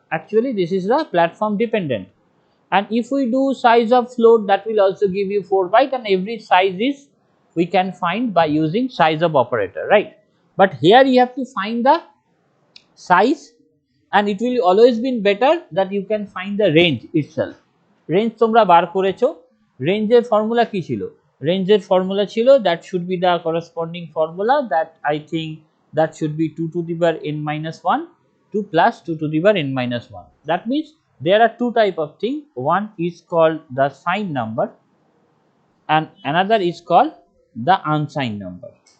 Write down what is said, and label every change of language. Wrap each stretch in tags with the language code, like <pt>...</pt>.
<en>Actually this is the platform dependent, and if we do size of float, that will also give you 4 byte, and every size is we can find by using size of operator, right? But here you have to find the size, and it will always be better that you can find the range itself.</en> <bn>Range তোমরা বার করেছো, রেঞ্জের formula কি ছিল? রেঞ্জের formula ছিল</bn> <en>That should be the corresponding formula that I think that should be 2 to the power n minus 1 to plus 2 to the power n minus 1. That means there are two type of thing. One is called the signed number and another is called the unsigned number.</en>